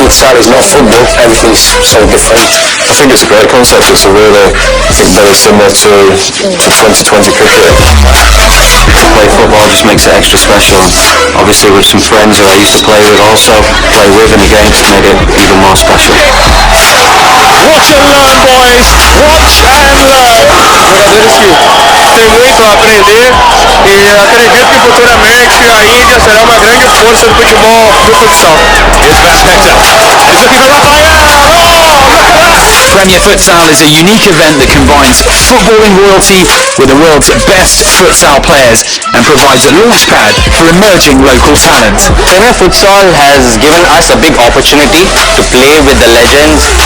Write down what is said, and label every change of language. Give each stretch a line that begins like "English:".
English: Futsal is not football, everything's so different. I think it's a great concept. It's a really, I think, very similar to 2020 cricket. To play football just makes it extra special. Obviously with some friends who I used to play with also, play with and against made it even more special. Watch and learn, boys! Watch and learn!
Portuguese: Agora veja tem muito a aprender e acredito que futuramente a Índia será uma grande força do futebol do futsal.
English: Here's VNCT. He's looking for Raphael! Oh, look at that! Premier Futsal is a unique event that combines footballing royalty with the world's best futsal players and provides a launchpad for emerging local talent. Chennai Futsal has given us a big opportunity to play with the legends.